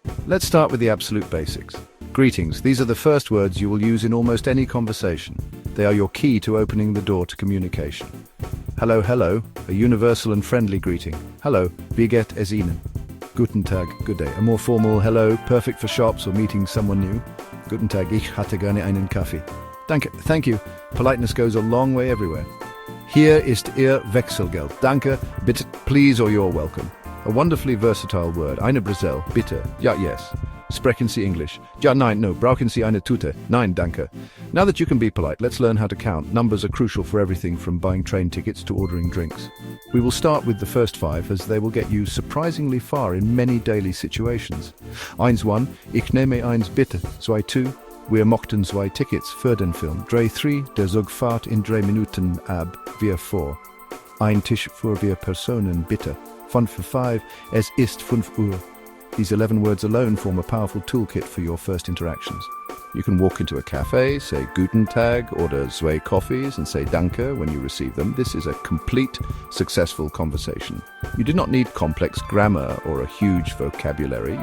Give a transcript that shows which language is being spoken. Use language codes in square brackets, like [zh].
[en] Let's start with the absolute basics. Greetings. These are the first words you will use in almost any conversation. They are your key to opening the door to communication. Hello, hello, a universal and friendly greeting. Hello, [de] wie geht es Ihnen? Guten Tag, [en] good day. A more formal hello, perfect for shops or meeting someone new. [de] Guten Tag, ich hatte gerne einen Kaffee. Danke, [en] thank you. Politeness goes a long way everywhere. [de] Hier ist Ihr Wechselgeld. Danke, bitte, [en] please, or you're welcome. A wonderfully versatile word. [de] Eine Brazil, bitte. Ja, yes. Sprechen Sie English? Ja, nein, no. Brauchen Sie eine Tute? Nein, danke. [en] Now that you can be polite, let's learn how to count. Numbers are crucial for everything from buying train tickets to ordering drinks. We will start with the first 5 as they will get you surprisingly far in many daily situations. [de] 1, ich nehme eins bitte. 2, wir mochten 2 Tickets für den Film. 3, der Zug fährt in 3 Minuten ab, wir vor. Ein Tisch für 4 Personen bitte. 5, es ist 5 Uhr. [en] These 11 words alone form a powerful toolkit for your first interactions. You can walk into a cafe, say Guten Tag, order 2 coffees and say Danke when you receive them. This is a complete, successful conversation. You did not need complex grammar or a huge vocabulary.